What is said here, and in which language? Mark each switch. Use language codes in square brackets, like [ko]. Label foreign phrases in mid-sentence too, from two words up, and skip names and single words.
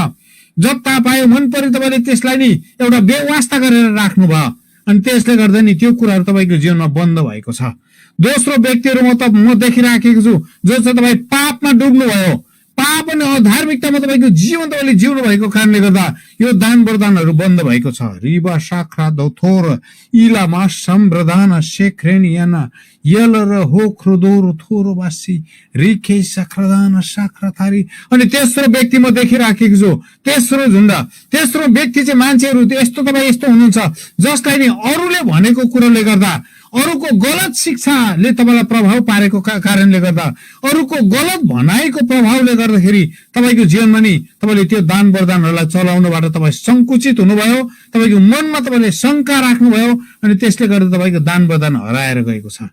[ne] जता पायो मन पऱ्यो तपाईँले त्यसलाई नि एउटा बेवास्ता गरेर राख्नु भयो अनि त्यसले गर्दा नि त्यो कुराहरू तपाईँको जीवनमा बन्द भएको छ। दोस्रो व्यक्तिहरू म देखिराखेको छु जो चाहिँ तपाईँ पापमा डुब्नु भयो, पाप अनि अधार्मिकतामा तपाईँको जीवन तपाईँले जिउनु भएको कारणले गर्दा यो दान वरदानहरू बन्द भएको छ। रिबा साख्रा दौथोर इलामा सम्प्रदान शेख्रेनियाना यल र हो ख्रोदोरो थोरो बासी रिखे साख्रादान साख्राथारी। अनि तेस्रो व्यक्ति म देखिराखेको छु, तेस्रो झुण्ड, तेस्रो व्यक्ति चाहिँ मान्छेहरू यस्तो तपाईँ यस्तो हुनुहुन्छ जसलाई नि अरूले भनेको कुरोले गर्दा, अरूको गलत शिक्षाले तपाईँलाई प्रभाव पारेको कारणले गर्दा, अरूको गलत भनाइको प्रभावले गर्दाखेरि तपाईँको जीवनमा नि तपाईँले त्यो दान वरदानहरूलाई चलाउनबाट तपाईँ संकुचित हुनुभयो, तपाईँको मनमा तपाईँले शंका राख्नुभयो, अनि त्यसले गर्दा तपाईँको दान वरदान हराएर गएको छ।